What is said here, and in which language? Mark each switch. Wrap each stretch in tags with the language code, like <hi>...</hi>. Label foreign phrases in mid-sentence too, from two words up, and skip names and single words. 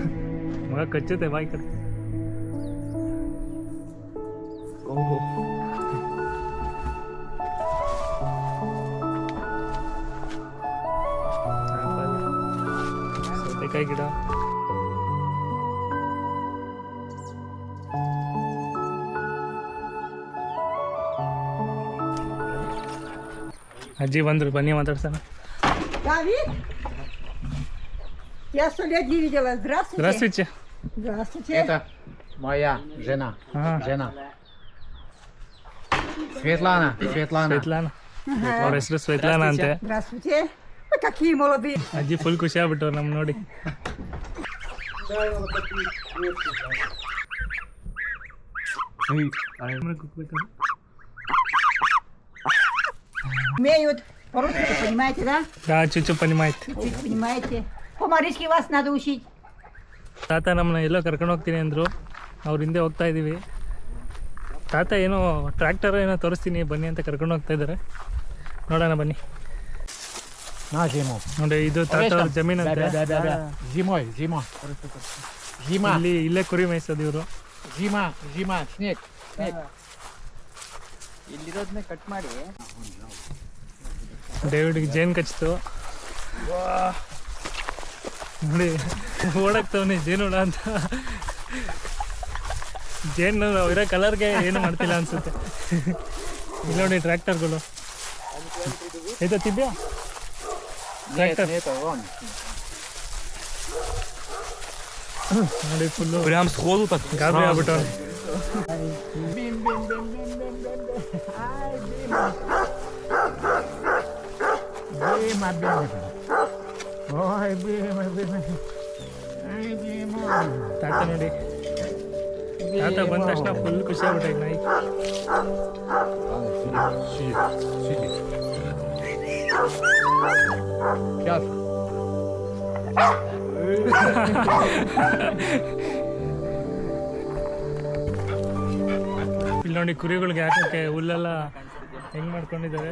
<kn>ಮಗ ಕಚ್ಚುತ್ತೆ ಬಾಯಿ ಕಡೆ. ಆಪಲ್, ಸೌತೆಕಾಯಿ ಗಿಡ. ಅಜ್ಜಿ ಬಂದ್ರು, ಬನ್ನಿ ಮಾತಾಡ್ಸೋಣ.</kn> <ru>Давид? Я 100 лет не видела. Здравствуйте. Здравствуйте. Здравствуйте. Это моя жена. Ага. Жена. Светлана. Светлана.</ru> <kn>ಸ್ವೇತ್ಲಾನ. ಅವ್ರ ಹೆಸರು ಸ್ವೇತ್ಲಾನ ಅಂತೆ.</kn> <ru>Здравствуйте. Вы какие молодые.</ru> <kn>ಅಜ್ಜಿ ಫುಲ್ ಖುಷಿ ಆಗ್ಬಿಟ್ಟವ್ರು ನಮ್ ನೋಡಿ.</kn> <ru>Умеют. По-русски понимаете, да? чуть понимаю. Чуть понимаете. По-марийски вас надо учить.</ru> <kn>ತಾತ ನಮ್ಮನ್ನ ಎಲ್ಲೋ ಕರ್ಕೊಂಡು ಹೋಗ್ತೀನಿ ಅಂದರು. ಅವ್ರ ಹಿಂದೆ ಹೋಗ್ತಾ ಇದ್ದೀವಿ. ತಾತ ಏನೋ ಟ್ರ್ಯಾಕ್ಟರ್ ಏನೋ ತೋರಿಸ್ತೀನಿ ಬನ್ನಿ ಅಂತ ಕರ್ಕೊಂಡು ಹೋಗ್ತಾ ಇದ್ದಾರೆ. ನೋಡೋಣ ಬನ್ನಿ.</kn> <ru>На зиму.</ru> <kn>ನೋಡಿ ಇದು ತಾತ ಅವ್ರ ಜಮೀನು ಅಂತೆ.</kn> <ru>Зимой. Зима.</ru> <kn>ಇಲ್ಲೇ ಕುರಿ ಮೇಯಿಸೋದು ಇವರು.</kn> <ru>Зима. Снег.</ru> <kn>ಇಲ್ಲಿರೋದನ್ನ ಕಟ್ ಮಾಡಿ ಡೇವಿಡ್ಗೆ ಜೇನು ಕಚ್ಚಿತು. ನೋಡಿ ಓಡಾಕ್ತವನಿ ಜೇನುಳ ಅಂತ. ಜೇನು ಇರೋ ಕಲರ್ಗೆ ಏನು ಮಾಡ್ತಿಲ್ಲ ಅನ್ಸುತ್ತೆ. ಇಲ್ಲಿ ನೋಡಿ ಟ್ರ್ಯಾಕ್ಟರ್ಗಳು. ಇದು ತಿದ್ಯಾ ಟ್ರ್ಯಾಕ್ಟರ್</kn> <ru>он.</ru> <kn>ನೋಡಿ ಫುಲ್ಲು</kn> <ru>Прям сходу так.</ru> <kn>ಗಾಬರಿ ಆಗ್ಬಿಟ್ಟು.</kn> <ru>Бима. Ой, Бима. Ай, Бима.</ru> <kn>ತಾತ ನೋಡಿ, ತಾತ ಬಂದ ತಕ್ಷಣ ಫುಲ್ ಖುಷಿ ಆಗ್ಬಿಟ್ಟೈತೆ ನಾಯಿ.</kn> <ru>Сейчас.</ru> <kn>ಇಲ್ಲಿ ನೋಡಿ ಕುರಿಗಳಿಗೆ ಹಾಕಕ್ಕೆ ಹುಲ್ಲೆಲ್ಲ ಹೆಂಗ್ ಮಾಡ್ಕೊಂಡಿದ್ದಾರೆ.</kn>